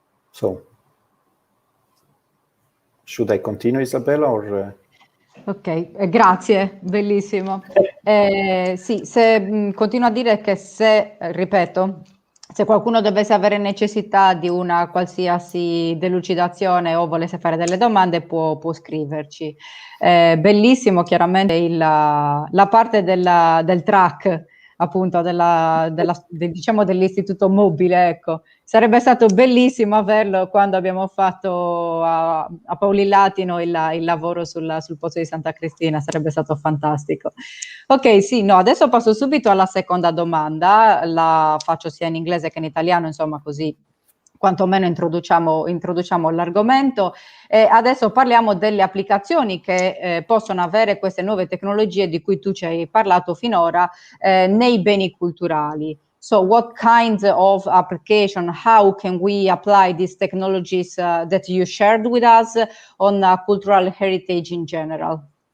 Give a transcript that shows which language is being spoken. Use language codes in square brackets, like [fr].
[en] So, should I continue, Isabella, or... [it] Ok, grazie, bellissimo. Sì, continuo a dire che ripeto, se qualcuno dovesse avere necessità di una qualsiasi delucidazione o volesse fare delle domande, può scriverci. Bellissimo, chiaramente, la parte del track, appunto, diciamo dell'istituto mobile, ecco. Sarebbe stato bellissimo averlo quando abbiamo fatto a Paulilatino il lavoro sul pozzo di Santa Cristina, sarebbe stato fantastico. Ok, sì, no, adesso passo subito alla seconda domanda, la faccio sia in inglese che in italiano, insomma, così quantomeno introduciamo l'argomento. Adesso parliamo delle applicazioni che possono avere queste nuove tecnologie di cui tu ci hai parlato finora nei beni culturali. [en] So what kinds of application, how can we apply these technologies that you shared with us on cultural heritage in general?